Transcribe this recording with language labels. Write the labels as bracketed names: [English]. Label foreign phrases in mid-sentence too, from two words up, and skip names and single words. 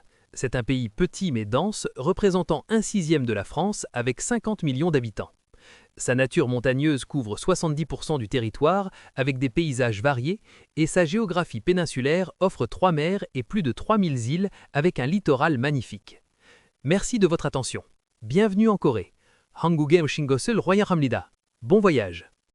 [French] C'est un pays petit mais dense, représentant 1/6 de la France avec 50 millions d'habitants. Sa nature montagneuse couvre 70% du territoire avec des paysages variés et sa géographie péninsulaire offre 3 mers et plus de 3000 îles avec un littoral magnifique. Merci de votre attention. Bienvenue en Corée. [Korean] 한국에 오신 것을 환영합니다. [French] Bon voyage!